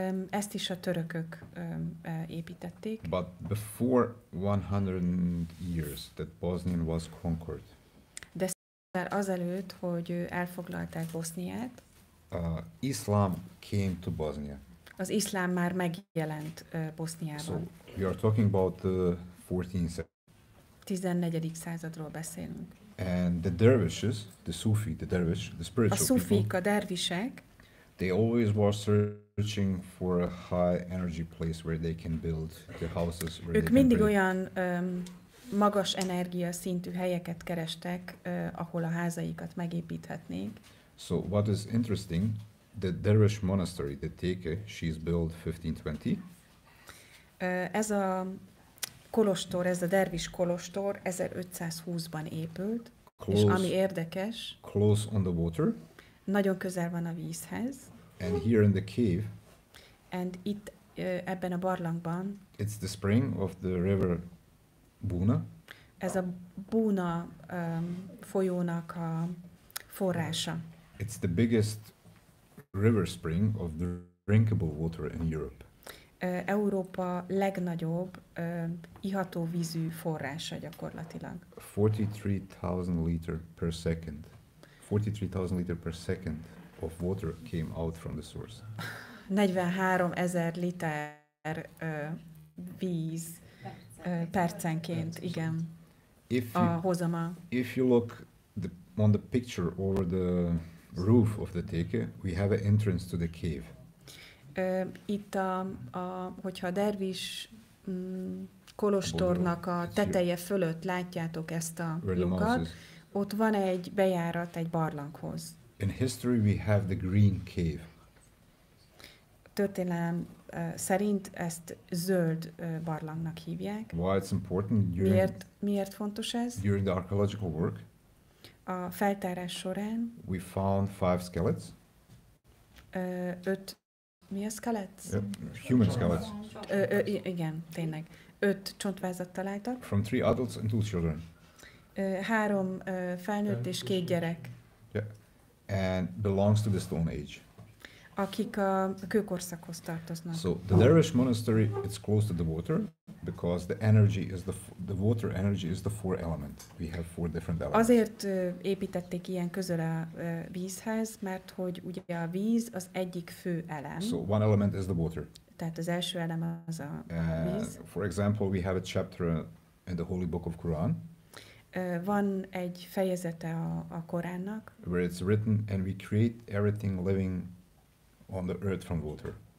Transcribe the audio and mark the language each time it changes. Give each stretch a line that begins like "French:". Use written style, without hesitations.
Hungarian: Ezt is a törökök építették.
English: But before 100 years that Bosnia was conquered.
Hungarian: De azelőtt, hogy elfoglalták Boszniát,
English: Islam came to Bosnia.
Hungarian: Az iszlám már megjelent Boszniában.
English: So we are talking about the 14th
Hungarian: 14. századról beszélünk.
English: And the dervishes, the Sufi, the dervish, the spiritual
Hungarian: a szufik,
English: people,
Hungarian: a dervisek,
English: they always were searching for a high energy place where they can build the houses. Where
Hungarian: ők
English: they
Hungarian: mindig
English: can
Hungarian: olyan magas energia szintű helyeket kerestek, ahol a házaikat megépíthetnék.
English: So what is interesting, the dervish monastery, the Teke, she's built 1520.
Hungarian: Ez a kolostor, ez a dervis kolostor 1520-ban épült, és ami érdekes,
English: close on the water,
Hungarian: nagyon közel van a vízhez,
English: and here in the cave,
Hungarian: and itt ebben a barlangban,
English: it's the spring of the river Buna.
Hungarian: Ez a Buna folyónak a forrása.
English: It's the biggest river spring of the drinkable water in Europe.
Hungarian: Európa legnagyobb iható vízű forrása gyakorlatilag.
English: 43,000 liter per second. 43,000 liter per second of water came out from the source.
Hungarian: 43,000 liter víz percenként, igen. A hozama.
English: If you look on the picture over the roof of the Teke, we have an entrance to the cave.
Hungarian: Itt hogyha a dervis kolostornak a teteje fölött látjátok ezt a lyukat, ott van egy bejárat egy barlanghoz.
English: In history we have the Green Cave.
Hungarian: Történelem szerint ezt zöld barlangnak hívják.
English: Why it's important?
Hungarian: Miért fontos ez?
English: During the archaeological work,
Hungarian: a feltárás során
English: we found 5 skeletons.
Hungarian: 5 mi a skeletons?
English: Human skeletons.
Hungarian: Igen, tényleg. 5 csontvázat találtak.
English: From 3 adults and 2 children.
Hungarian: 3 felnőtt és 2 gyerek.
English: Yeah. And belongs to the Stone Age.
Hungarian: Akik a kőkorszakhoz tartoznak.
English: So the dervish monastery, it's close to the water because the energy is the water energy is the 4 element. We have 4 different elements.
Hungarian: Azért építették ilyen közel a vízhez, mert hogy ugye a víz az egyik fő elem.
English: So one element is the water.
Hungarian: Tehát az első elem az a víz.
English: For example, we have a chapter in the Holy Book of Quran.
Hungarian: Van egy fejezete a Koránnak.
English: Where it's written, and we create everything living on the earth from water.